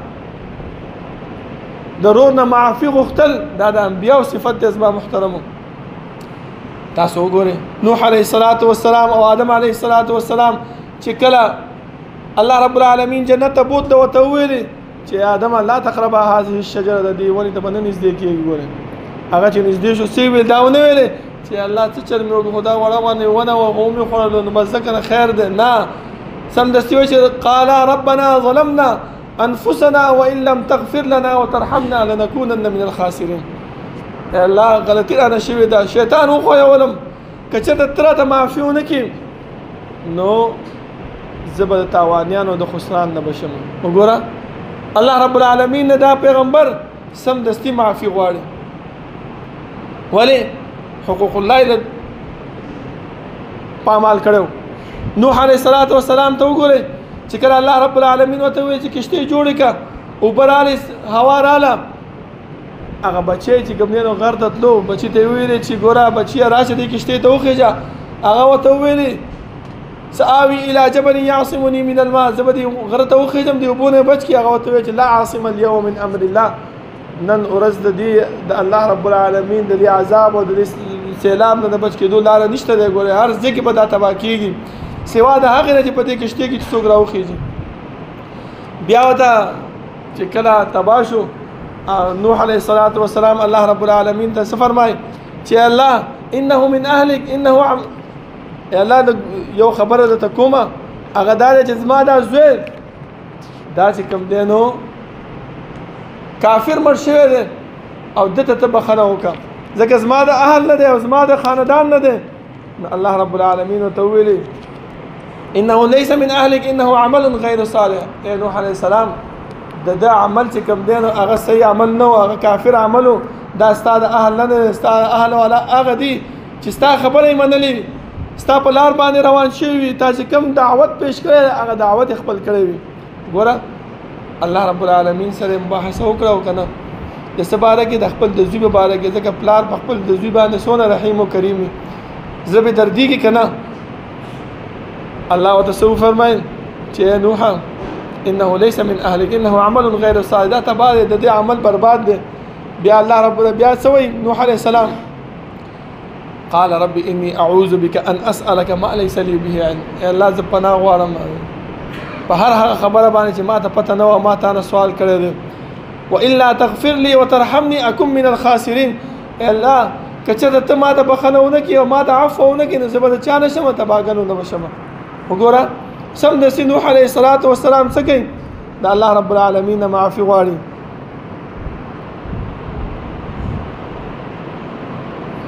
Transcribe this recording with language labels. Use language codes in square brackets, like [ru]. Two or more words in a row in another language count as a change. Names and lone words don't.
[ps] ضرور نه معافي غوښتل دا د انبیاو صفت دی زما محترمو تاسو وګورئ نوح علیه السلام او آدم علیه السلام چې کله الله رب العالمین جنت ته بوتله ورته وویلې چې آدمه [ar] لا تقربا هذه الشجره [ps] د دې ونې ته به نه نږدې کېږي ګورئ هغه چې نږدې شو څه ویل دا ونه ویلې چې الله څه چل مې وکړو خو دا وړه ونه وه هغه مې خوړلو نو بس ځکه نه خیر دی نه سمدستي وایي چې [ar] قالا ربنا ظلمنا انفسنا وان لم تغفر لنا وترحمنا لنكونن من الخاسرين [ps] الله غلطی رانه شوې ده شیطان وښویولم که چېرته ته راته معافي ونه کړي نو زه به د تاوانیانو د خسران نه به شم وګوره الله رب العالمین نه دا پیغمبر سمدستي معافي غواړي ولې حقوق الله یې پامال کړی نوح علیه السلام ته وګورئ چې کله الله رب العالمین ورته وویل چې کشتۍ جوړې کړه اوبه راغلې هوا راغله هغه بچی چې کوم دی نو غر ته تلو بچي ته یې وویلې چې ګوره بچیه راشه دې کشتۍ ته وخېږه هغه ورته وویلې [ar] سآوي الى جبل يعصمني من الماء [ps] زه به دې غره ته وخېږم د اوبو نه بچ کړي هغه ورته وویل چې [ar] لا عاصم اليوم من امر الله [ps] نن ورځ د دې د الله رب العالمین د دې عذاب او د دې سیلاب نه د بچ کېدو لاره نشته دی ګورې هر ځای کې به دا تباه کېږي سوا د هغې نه چې په دې کشتۍ کې چې څوک راوخېږي بیا ورته چې کله تباه شو نوح علیه السلام الله رب العالمین ته څه فرمایي چې الله [ar] انه من اهلک [ps] انه الله یو خبره درته کومه هغه دا دی چې زما دا زوی دا چې کوم دی نو کافر مړ شوی دی او دته ته بخښنه وکړه ځکه زما د اهل نه دی او زما د خاندان نه دی الله رب العالمین ورته وویلې [ar] انه ليس من اهلك انه عمل غیر صالح [ps] اے نوح علیه السلام د عمل چې کوم دی نو هغه صحیح عمل نه و هغه کافر عملو دا ستا د اهل نه دی ستا اهل والا هغه دي چې ستا خبره یې منلې وي ستا په لار باندې روان شوي وي تا چې کوم دعوت پیش کړی هغه دعوت یې خپل کړی وي ګوره الله رب العالمین سره مباحثه وکړه او که نه د څه باره کې د خپل د زوی په باره کې ځکه پلار په خپل د زوی باندې څونه رحیم و کریم وي زړه به دردېږي که نه الله ورته څه وفرمایل چې نوح [ar] انه ليس من اهلك انه عمل غیر صالح [ps] دا تباه دی د دې عمل برباد دی بیا الله رب بیا څه وایي نوح علیه السلام [ar] قال رب اني اعوذ بك ان اسالك ما ليس لي به علم [ps] الله ز پناه غواړم په هر هغه خبره باندې چې ما ته پته نه و ما ته نه سوال کړی دی [ar] والا تغفر لي وترحمني اكن من الخاسرين [ps] الله کچته ته ما ته بخنه ونه کی او ما ته عفو ونه کی نو زه به د چا نشم تباګنو نه بشم وګوره سم د نوح علیه السلام څه کوي د الله رب العالمین نه معافي غواړي